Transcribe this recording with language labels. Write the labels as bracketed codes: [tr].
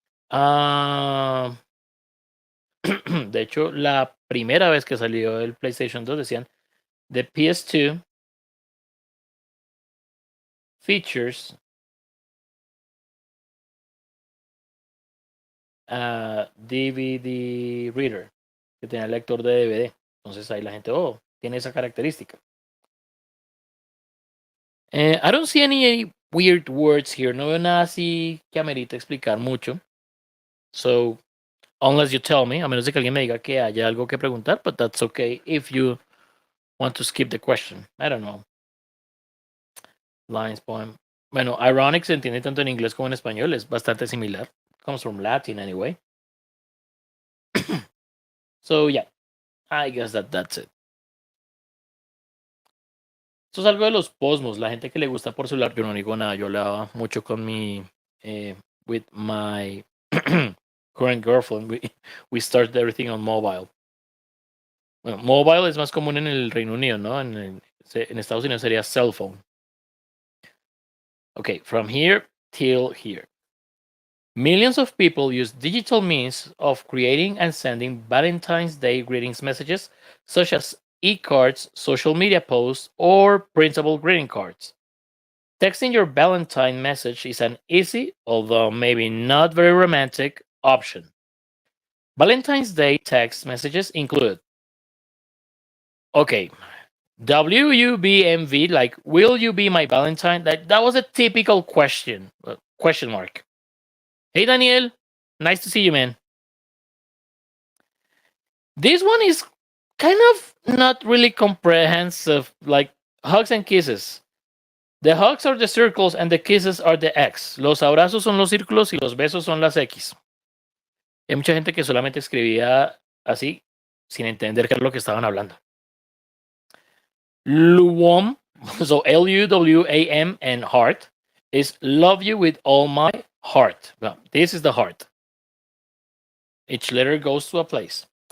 [es] Ah, de hecho, la primera vez que salió el PlayStation 2 decían [en] the PS2 features a DVD reader, [es] que tenía el lector de DVD. Entonces ahí la gente, oh, tiene esa característica. [en] I don't see any weird words here. [es] No veo nada así que amerita explicar mucho. [en] So, unless you tell me, [es] a menos de que alguien me diga que haya algo que preguntar, [en] but that's okay if you want to skip the question. I don't know. Lines, poem. [es] Bueno, ironic se entiende tanto en inglés como en español. Es bastante similar. [en] Comes from Latin anyway. So, yeah, I guess that's it. [es] Esto es algo de los posmos. La gente que le gusta por celular, yo no digo nada. Yo hablaba mucho con mi, [en] with my current girlfriend. We started everything on mobile. [es] Bueno, mobile es más común en el Reino Unido, ¿no? En Estados Unidos sería cell phone. [en] Okay, from here till here. Millions of people use digital means of creating and sending Valentine's Day greetings messages, such as e-cards, social media posts, or printable greeting cards. Texting your Valentine message is an easy, although maybe not very romantic, option. Valentine's Day text messages include, okay, WUBMV, like, will you be my Valentine? That was a typical question. Question mark. Hey, Daniel. Nice to see you, man. This one is kind of not really comprehensive, like hugs and kisses. The hugs are the circles and the kisses are the X. [es] Los abrazos son los círculos y los besos son las X. Hay mucha gente que solamente escribía así, sin entender qué es lo que estaban hablando. [en] Luwam, so Luwam and heart, is love you with all my heart. Well, this is the heart. Each letter goes to a place.